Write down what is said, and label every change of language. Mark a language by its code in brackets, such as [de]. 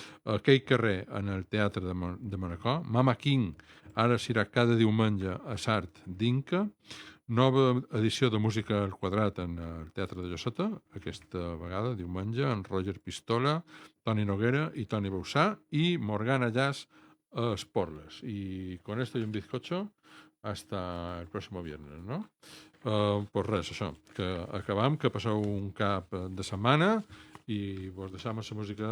[ca] Aquell carrer en el Teatre de Manacor. Mama King ara serà cada diumenge a Sart d'Inca. Nova edició de Música al Quadrat en el Teatre de Lloseta, aquesta vegada, diumenge, amb Roger Pistola, Toni Noguera i Toni Bausà, i Morgana Jazz a Esporles. [es] Y con esto y un bizcocho hasta el próximo viernes, no? [ca] Pues res, això, que acabam, que passeu un cap de setmana i vos deixam la música